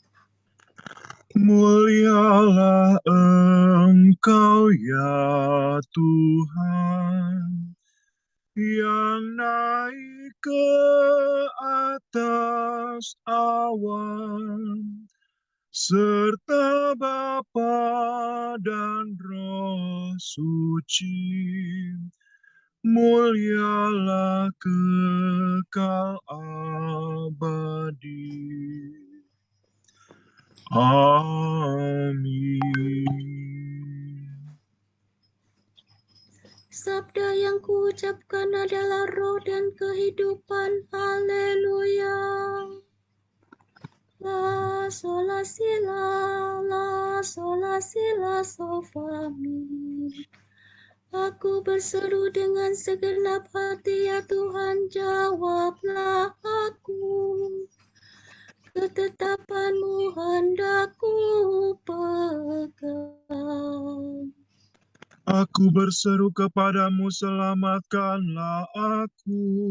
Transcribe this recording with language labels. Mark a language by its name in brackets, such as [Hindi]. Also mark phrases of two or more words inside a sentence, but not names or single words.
[Indonesian] Mulialah Engkau ya Tuhan, yang naik ke atas awan, serta Bapa dan Roh Suci, mulialah kekal abadi. Amin. Sabda yang kuucapkan adalah roh dan kehidupan. Haleluya. La sola si la sola si la so fa mi. Aku berseru dengan segenap hati, ya Tuhan, jawablah aku. Ketetapan-Mu hendak ku pegang. Aku berseru kepadamu, selamatkanlah aku.